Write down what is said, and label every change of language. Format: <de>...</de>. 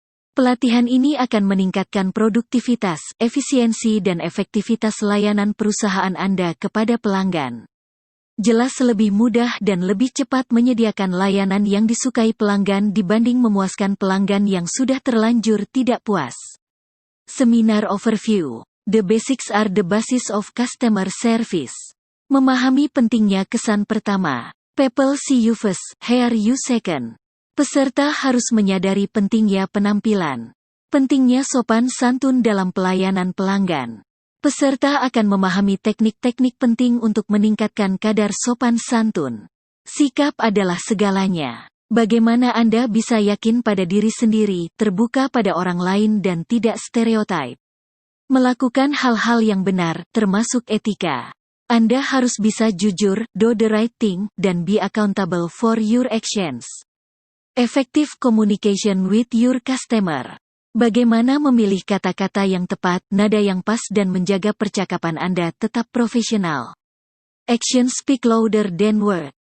<id>Pelatihan ini akan meningkatkan produktivitas, efisiensi dan efektivitas layanan perusahaan Anda kepada pelanggan. Jelas lebih mudah dan lebih cepat menyediakan layanan yang disukai pelanggan dibanding memuaskan pelanggan yang sudah terlanjur tidak puas.</id> <en>Seminar Overview. The basics are the basis of customer service.</en> <id>Memahami pentingnya kesan pertama.</id> <en>People see you first, hear you second.</en> <id>Peserta harus menyadari pentingnya penampilan. Pentingnya sopan santun dalam pelayanan pelanggan. Peserta akan memahami teknik-teknik penting untuk meningkatkan kadar sopan santun. Sikap adalah segalanya. Bagaimana Anda bisa yakin pada diri sendiri, terbuka pada orang lain dan tidak stereotip. Melakukan hal-hal yang benar, termasuk etika. Anda harus bisa jujur,</id> <en>do the right thing,</en> <id>dan</id> <en>be accountable for your actions. Effective communication with your customer.</en> <id>Bagaimana memilih kata-kata yang tepat, nada yang pas dan menjaga percakapan Anda tetap profesional.</id> <en>Actions speak louder than words.</en>